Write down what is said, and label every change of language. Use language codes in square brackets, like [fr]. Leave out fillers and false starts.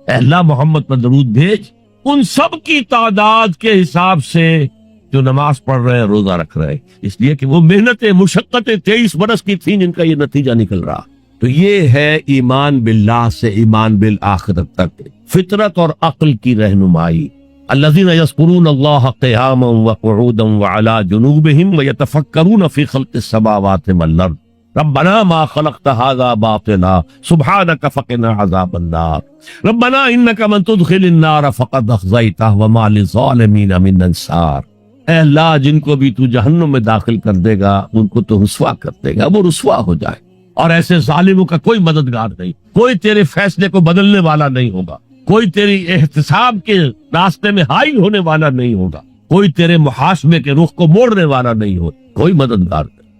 [ur] اے اللہ محمد پر درود بھیج ان سب کی تعداد کے حساب سے جو نماز پڑھ رہے ہیں، روزہ رکھ رہے ہیں. اس لیے کہ وہ محنتیں، مشقتیں 23 برس کی تھیں جن کا یہ نتیجہ نکل رہا. تو یہ ہے ایمان باللہ سے ایمان بالآخرت تک فطرت اور عقل کی رہنمائی. [ar] الذین یذکرون اللہ قیاما وقعودا وعلی جنوبہم ویتفکرون فی خلق السماوات والارض ربنا ما خلقت هذا باطلا سبحانك فقنا عذاب النار ربنا انك من تدخل النار فقد اخزيته وما للظالمين من انصار. [ur] اے اللہ جن کو بھی تو جہنم میں داخل کر دے گا ان کو تو رسوا کر دے گا، وہ رسوا ہو جائے. اور ایسے ظالموں کا کوئی مددگار نہیں، کوئی تیرے فیصلے کو بدلنے والا نہیں ہوگا، کوئی تیری احتساب کے راستے میں حائل ہونے والا نہیں ہوگا، کوئی تیرے محاسبے کے رخ کو موڑنے والا نہیں ہوگا، کوئی مددگار نہیں.